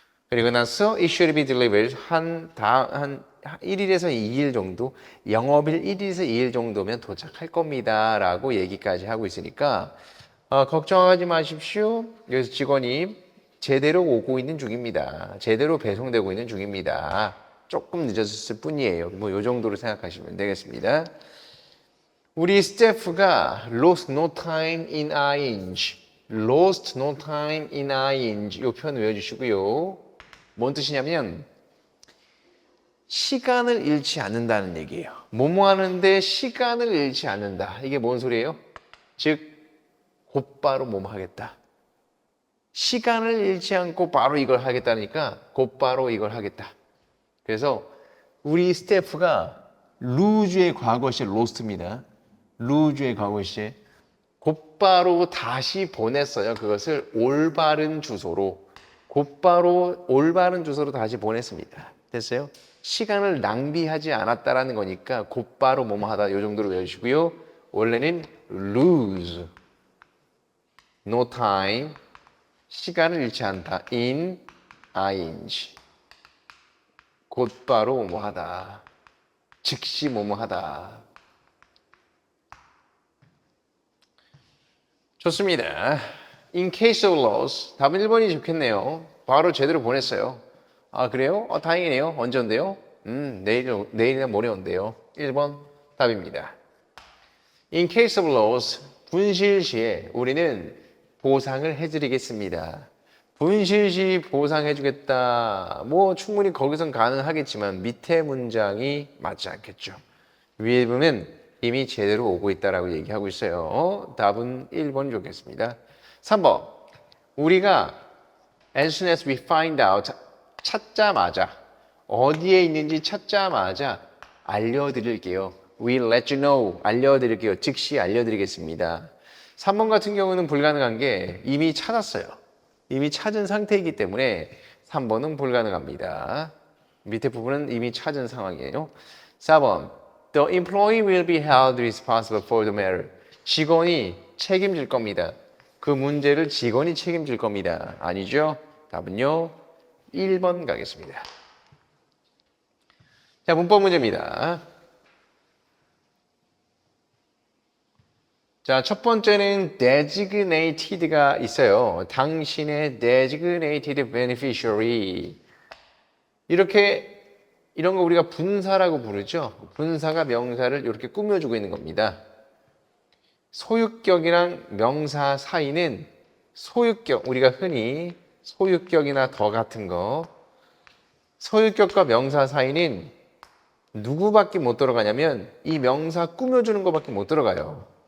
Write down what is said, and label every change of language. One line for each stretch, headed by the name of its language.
Korean: 그리고 나서
English: it should be delivered
Korean: 한 1일에서 2일 정도, 영업일 1일에서 2일 정도면 도착할 겁니다. 라고 얘기까지 하고 있으니까 걱정하지 마십시오. 여기서 직원이 제대로 오고 있는 중입니다. 제대로 배송되고 있는 중입니다. 조금 늦었을 뿐이에요. 뭐 요 정도로 생각하시면 되겠습니다. 우리 스태프가
English: lost no time in ing. lost no time in ing.
Korean: 이 표현 외워주시고요. 뭔 뜻이냐면 시간을 잃지 않는다는 얘기예요. 뭐뭐 하는데 시간을 잃지 않는다. 이게 뭔 소리예요? 즉 곧바로 뭐뭐 하겠다. 시간을 잃지 않고 바로 이걸 하겠다니까 곧바로 이걸 하겠다. 그래서 우리 스태프가 루즈의 과거시 lost입니다. 루즈의 과거시 곧바로 다시 보냈어요. 그것을 올바른 주소로 곧바로 올바른 주소로 다시 보냈습니다. 됐어요? 시간을 낭비하지 않았다라는 거니까 곧바로 뭐뭐 하다 이 정도로 외우시고요. 원래는
English: lose, no time,
Korean: 시간을 잃지 않다, in, ing, 곧바로 뭐뭐 하다, 즉시 뭐뭐 하다. 좋습니다.
English: In case of loss,
Korean: 답은 1번이 좋겠네요. 바로 제대로 보냈어요. 아, 그래요? 다행이네요. 언제 온대요? 내일이나 모레 온대요. 1번 답입니다.
English: In case of loss,
Korean: 분실 시에 우리는 보상을 해드리겠습니다. 분실 시 보상해주겠다. 뭐 충분히 거기선 가능하겠지만 밑에 문장이 맞지 않겠죠. 위에 보면 이미 제대로 오고 있다라고 얘기하고 있어요. 답은 1번이 좋겠습니다. 3번. 우리가
English: as soon as we find out
Korean: 찾자마자 어디에 있는지 찾자마자 알려드릴게요.
English: We'll let you know.
Korean: 알려드릴게요. 즉시 알려드리겠습니다. 3번 같은 경우는 불가능한 게 이미 찾았어요. 이미 찾은 상태이기 때문에 3번은 불가능합니다. 밑에 부분은 이미 찾은 상황이에요. 4번.
English: The employee will be held responsible for the matter.
Korean: 직원이 책임질 겁니다. 그 문제를 직원이 책임질 겁니다. 아니죠? 답은요. 1번 가겠습니다. 자, 문법 문제입니다. 자, 첫 번째는 designated가 있어요. 당신의
English: designated beneficiary.
Korean: 이런 거 우리가 분사라고 부르죠. 분사가 명사를 이렇게 꾸며주고 있는 겁니다. 소유격이랑 명사 사이는 소유격, 우리가 흔히 소유격이나 더 같은 거, 소유격과 명사 사이는 누구밖에 못 들어가냐면 이 명사 꾸며주는 것밖에 못 들어가요.